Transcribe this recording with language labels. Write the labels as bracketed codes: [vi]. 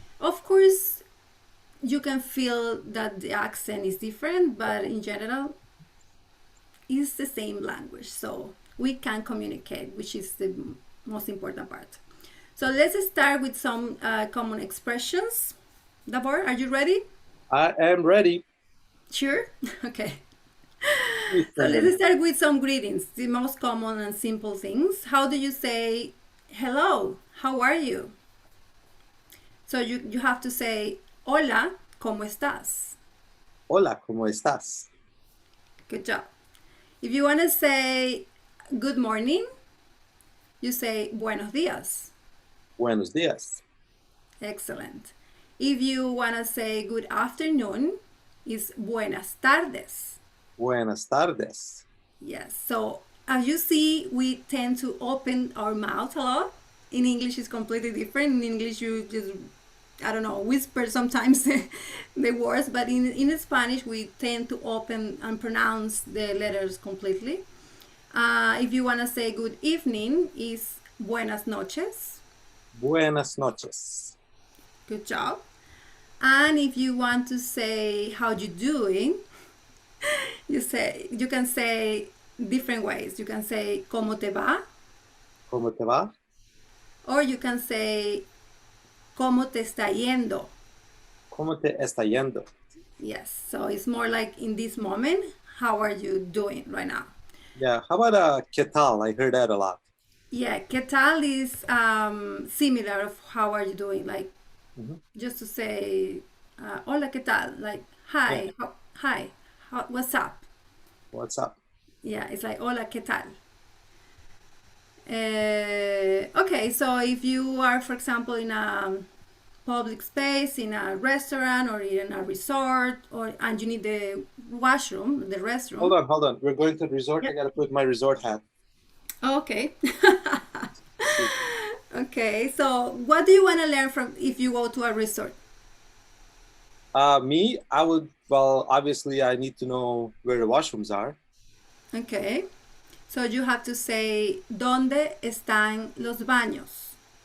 [en] Of course, you can feel that the accent is different, but in general, it's the same language, so we can communicate, which is the most important part. So let's start with some common expressions. Davor, are you ready? I am ready. Sure? Okay. Please So tell me. let's start with some greetings, the most common and simple things. How do you say hello? How are you? So you have to say [es] hola, ¿cómo estás? Hola, ¿cómo estás? [en] Good job. If you want to say good morning, you say [es] buenos días. Buenos días. [en] Excellent. If you want to say good afternoon, it's [es] buenas tardes. Buenas tardes. [en] Yes. So as you see, we tend to open our mouth a lot. In English, it's completely different. In English, you just, I don't know, whisper sometimes the words, but in Spanish, we tend to open and pronounce the letters completely. If you want to say good evening, is [es] buenas noches. [en] Buenas noches. Good job. And if you want to say how you doing, you can say different ways. You can say [es] cómo te va, ¿Cómo te va? [en] or you can say [es] cómo te está yendo. ¿Cómo te está yendo? [en] Yes, so it's more like in this moment, how are you doing right now? Yeah. How about [es] ¿qué tal? [en] I heard that a lot. Yeah, [es] ¿qué tal [en] is similar of how are you doing? Like Mhm. just to say [es] hola, ¿qué tal? [en] Like Yeah. hi, what's up? What's up? Yeah, it's like [es] hola, ¿qué tal? [en] Okay, so if you are, for example, in a public space, in a restaurant or in a resort, and you need the washroom, the restroom. Hold on. We're going to the resort. I Yep. gotta put my resort hat. Okay. See. Okay, so what do you want to learn from if you go to a resort? Me, I would. Well, obviously, I need to know where the washrooms are. Okay, so you have to say [es] ¿Dónde están los baños?